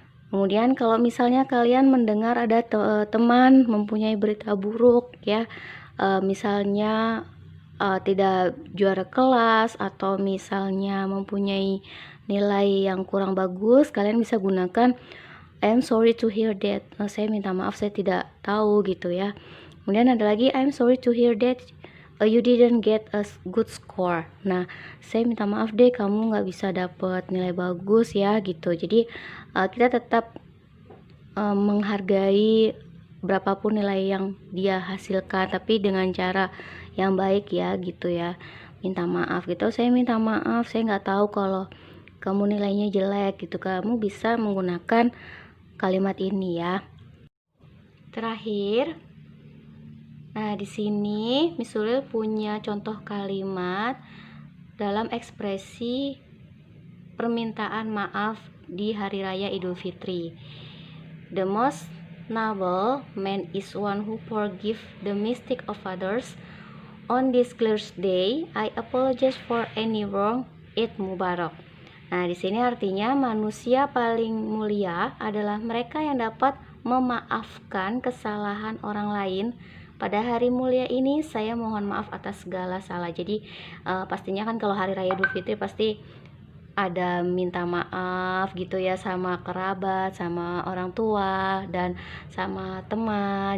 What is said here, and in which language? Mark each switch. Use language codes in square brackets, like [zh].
[id] Kemudian kalau misalnya kalian mendengar ada teman mempunyai berita buruk ya, misalnya tidak juara kelas atau misalnya mempunyai nilai yang kurang bagus, kalian bisa gunakan [en] I'm sorry to hear that. [id] Saya minta maaf, saya tidak tahu gitu ya. Kemudian ada lagi [en] I'm sorry to hear that you didn't get a good score. [id] Nah, saya minta maaf deh kamu nggak bisa dapet nilai bagus ya gitu. Jadi kita tetap menghargai berapapun nilai yang dia hasilkan, tapi dengan cara yang baik ya gitu ya. Minta maaf gitu, saya minta maaf, saya nggak tahu kalau kamu nilainya jelek gitu. Kamu bisa menggunakan kalimat ini ya. Terakhir, nah di sini Miss Ulil punya contoh kalimat dalam ekspresi permintaan maaf di Hari Raya Idul Fitri. [en] The most noble man is one who forgive the mistake of others. On this clear day, I apologize for any wrong. Eid Mubarak. [id] Nah, di sini artinya manusia paling mulia adalah mereka yang dapat memaafkan kesalahan orang lain. Pada hari mulia ini saya mohon maaf atas segala salah. Jadi pastinya kan kalau hari raya Idul Fitri pasti ada minta maaf gitu ya sama kerabat, sama orang tua, dan sama teman.